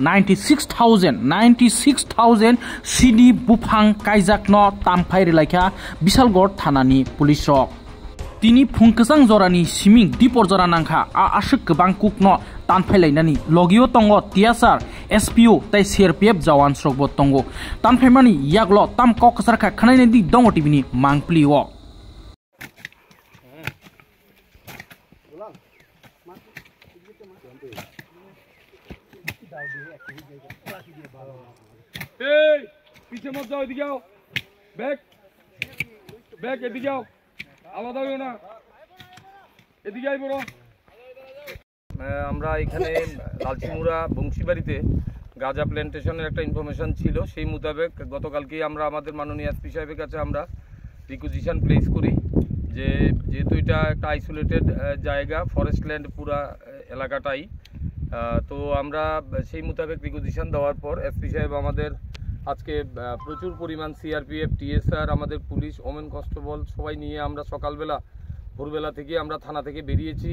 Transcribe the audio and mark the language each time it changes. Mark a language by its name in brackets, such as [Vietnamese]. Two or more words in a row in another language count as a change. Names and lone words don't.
[Kok Borok] 96,000 सिदि बुफां काइजाकनो तानफायरिलायखा बिशालगढ़ थानानि पुलिस रक तिनी फुंकसां जरानि सिमिं दिपर जरा नांखा आशक गोबां कुकनो तानफायलायनानि लगियो तंगो टियासार एसपीओ तै सीआरपीएफ जवान स्रगबो तंगो तानफायमानि यागलो ताम ककसारखा खनायनि दि दंगो टिभिनि मांप्लिओ [Hindi] पीछे मत जाओ, इधर आओ, बैक इधर आओ, [Bangla] আলাদা হইও না, এদিকে আই বড়। আমরা এখানে লালচিমুড়া বংশীবাড়িতে গাঁজা প্ল্যান্টেশনের একটা ইনফরমেশন ছিল, সেই মোতাবেক গতকালকেই আমরা আমাদের মাননীয় এসপি সাহেবের কাছে আমরা [English] requisition place [Bangla] করি যে যেহেতু এটা একটা আইসোলেটেড জায়গা, [English] forest land [Bangla] পুরা এলাকাটাই, তো আমরা সেই মোতাবেক রিকুইজিশন দেওয়ার পর এসপি সাহেব আমাদের আজকে প্রচুর পরিমাণ সিআরপিএফ টিএসআর আমাদের [English] police women constable [Bangla] সবাই নিয়ে আমরা সকালবেলা ভোরবেলা থেকে আমরা থানা থেকে বেরিয়েছি।